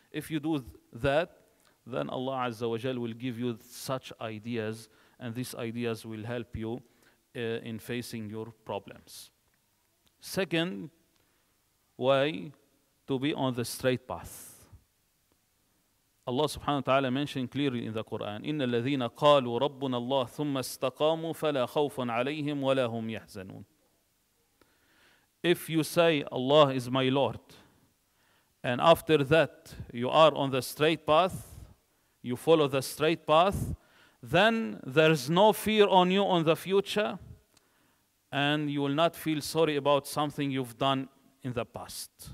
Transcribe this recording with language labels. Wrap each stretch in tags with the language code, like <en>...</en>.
<en>If you do that, then Allah Azza wa Jal will give you such ideas, and these ideas will help you in facing your problems. Second way, to be on the straight path. Allah subhanahu wa ta'ala mentioned clearly in the Quran,</en> <ar>إِنَّ الَّذِينَ قَالُوا رَبُّنَا اللَّهُ ثُمَّ اسْتَقَامُوا فَلَا خَوْفٌ عَلَيْهِمْ وَلَا هُمْ يَحْزَنُونَ.</ar> <en>If you say Allah is my Lord, and after that you are on the straight path, you follow the straight path, then there's no fear on you on the future, and you will not feel sorry about something you've done in the past.</en>